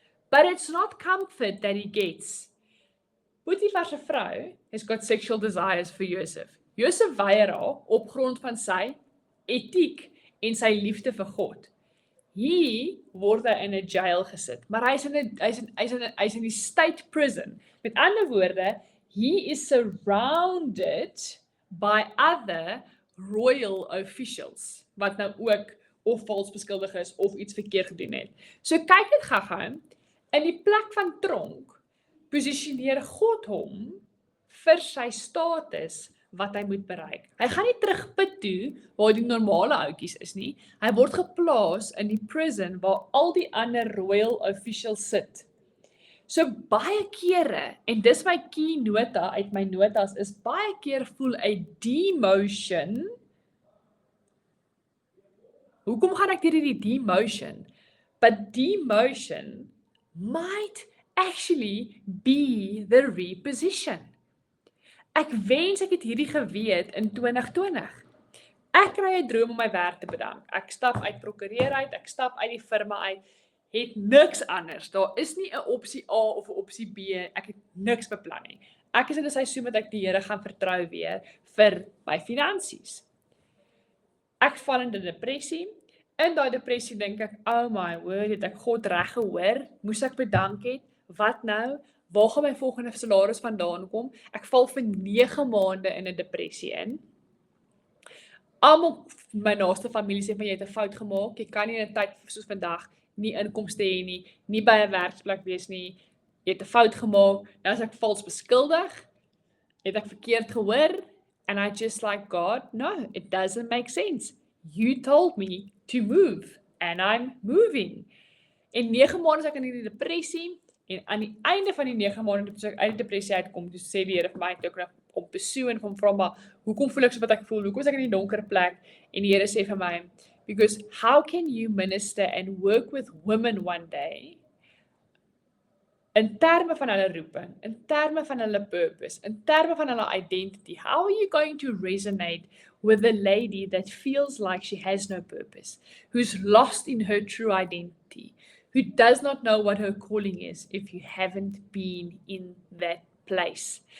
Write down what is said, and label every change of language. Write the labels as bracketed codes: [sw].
[en] But it's not comfort that he gets. [af] Potifar se vrou [en] has got sexual desires vir Josef. [af] Josef weier haar op grond van sy etiek en sy liefde vir God. Hier word hy in 'n jail gesit, maar hy's in die state prison. Met ander woorde, [en] he is surrounded by other royal officials, [af] wat nou ook of vals beskuldig is of iets verkeerd gedoen het. So kyk dit gaga, in die plek van tronk, posisioneer God hom vir sy status wat hy moet bereik. Hy gaan nie terug put toe waar die normale ouetjies is nie. Hy word geplaas in die prison waar al die ander royal officials sit. So baie kere, en dis my key nota uit my notas, is baie keer voel 'n demotion. Hoekom gaan ek deur hierdie demotion? [en] But demotion might actually be the reposition. [af] Ek wens ek het hierdie geweet in 2020. Ek kry 'n droom om my werk te bedank. Ek stap uit prokureur uit, ek stap uit die firma uit, het niks anders. Daar is nie 'n opsie A of 'n opsie B, ek het niks beplan nie. Ek is in 'n seisoen wat ek die Here gaan vertrou weer vir my finansies. Ek val in 'n depressie. In daai depressie dink ek, oh my word, het ek God reg gehoor? Moes ek bedank het? Wat nou? Waar gaan my volgende salaris vandaan kom? Ek val vir 9 maande in 'n depressie in. Almal my naaste familie sê van jy het 'n fout gemaak. Jy kan nie in 'n tyd soos vandag nie inkomste hê nie, nie by 'n werksplek wees nie. Jy het 'n fout gemaak. Nou as ek vals beskuldig, het ek verkeerd gehoor, [en] and I just like, God, no, it doesn't make sense. You told me to move, and I'm moving. [af] En 9 maande is ek in die depressie, en aan die einde van die 9 maande toe ek uit die depressie uitkom, toe sê die Here vir my, toe ek om besoek en vra maar, hoekom voel ek so wat ek voel? Hoekom is ek in die donker plek? En die Here sê vir my, [en] because how can you minister and work with women one day, [af] in terme van hulle roeping, [en] in terme van hulle purpose, in terme van hulle identity, how are you going to resonate with a lady that feels like she has no purpose, who's lost in her true identity, who does not know what her calling is if you haven't been in that place?